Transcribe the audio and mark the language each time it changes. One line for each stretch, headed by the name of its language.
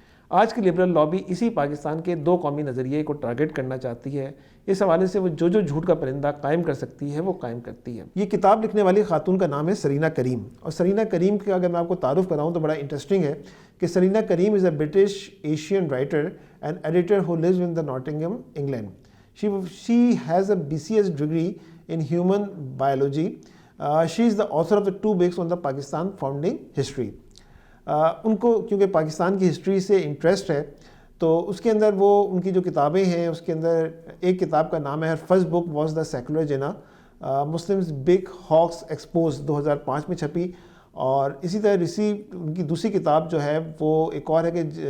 Urdu: آج کی liberal lobby اسی پاکستان کے دو قومی نظریے کو ٹارگٹ کرنا چاہتی ہے۔ اس حوالے سے وہ جو جھوٹ کا پرندہ قائم کر سکتی ہے وہ قائم کرتی ہے۔ یہ کتاب لکھنے والی خاتون کا نام ہے سلینہ کریم، اور سلینہ کریم کا اگر میں آپ کو تعارف کراؤں تو بڑا انٹرسٹنگ ہے کہ سلینہ کریم
English: Is a British Asian writer and editor who lives in the Nottingham, England. She has a BCS degree in human biology. She is the author of the 2 books on the Pakistan founding history.
Urdu: ان کو کیونکہ پاکستان کی history سے interest ہے تو اس کے اندر وہ ان کی جو کتابیں ہیں اس کے اندر ایک کتاب کا نام ہے
English: first book was the secular Jinnah,
Urdu: Muslims big ہاکس expose, 2005 میں چھپی، اور اسی طرح ان کی دوسری کتاب جو ہے وہ ایک اور ہے کہ